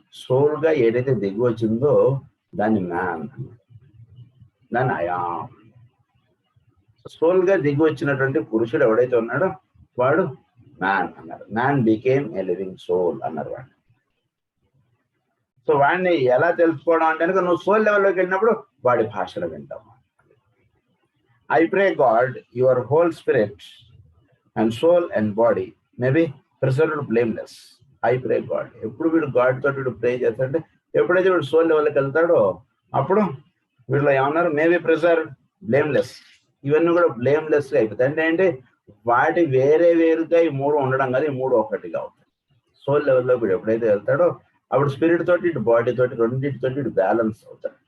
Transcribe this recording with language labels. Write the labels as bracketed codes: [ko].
[te] Soul గా ఏదైతే దిగి వచ్చిందో దాన్ని మ్యాన్, దాన్ని అయామ్. సోల్ గా దిగి వచ్చినటువంటి పురుషుడు ఎవడైతే ఉన్నాడో వాడు మ్యాన్ అన్నారు. [en] man became a living soul [te] అన్నారు వాడిని. సో వాడిని ఎలా తెలుసుకోవడం అంటే కనుక నువ్వు సోల్ లెవెల్లోకి వెళ్ళినప్పుడు వాడి భాషలో వింటావు. [en] I pray God, your whole spirit and soul and body may be preserved blameless. I pray God. [te] ఎప్పుడు వీడు గాడ్ తోటి వీడు ప్రే చేస్తాడంటే ఎప్పుడైతే వీడు సోల్ లెవెల్కి వెళ్తాడో అప్పుడు వీళ్ళు ఏమన్నారు, మేబీ ప్రిజర్వ్, బ్లేమ్లెస్. ఇవన్నీ కూడా బ్లేమ్లెస్గా అయిపోతాయి. అంటే ఏంటి, వాటి వేరే వేరుగా ఈ మూడు ఉండడం కాదు, ఈ మూడు ఒకటిగా అవుతాయి. సోల్ లెవెల్లో వీడు ఎప్పుడైతే వెళ్తాడో అప్పుడు స్పిరిట్ తోటి ఇటు బాడీ తోటి రెండింటితోటి ఇటు బ్యాలెన్స్ అవుతాడు.